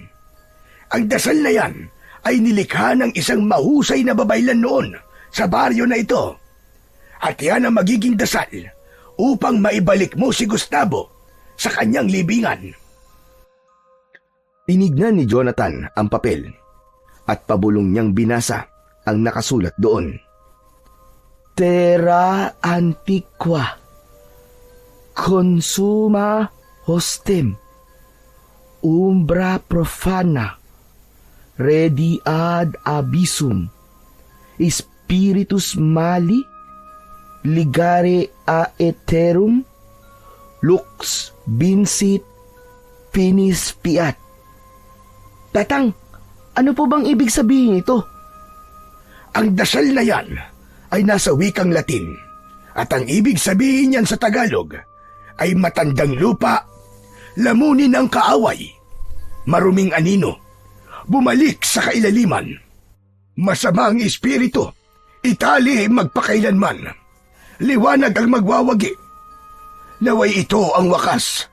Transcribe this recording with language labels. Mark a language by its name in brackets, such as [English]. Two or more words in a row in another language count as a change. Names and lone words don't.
[Filipino] Ang dasal na yan ay nilikha ng isang mahusay na babaylan noon sa baryo na ito. At yan ang magiging dasal upang maibalik mo si Gustavo sa kanyang libingan. Tinignan ni Jonathan ang papel at pabulong niyang binasa ang nakasulat doon. [Latin] Terra antiqua, consuma hostem, umbra profana, redi ad abyssum, spiritus mali, ligare a eterum, lux vincit finis fiat. [Filipino] Tatang, ano po bang ibig sabihin ito? Ang dasal na yan ay nasa wikang Latin at ang ibig sabihin niyan sa Tagalog ay matandang lupa, lamunin ang kaaway, maruming anino, bumalik sa kailaliman, masama ang espiritu, itali magpakailanman, liwanag ang magwawagi, naway ito ang wakas.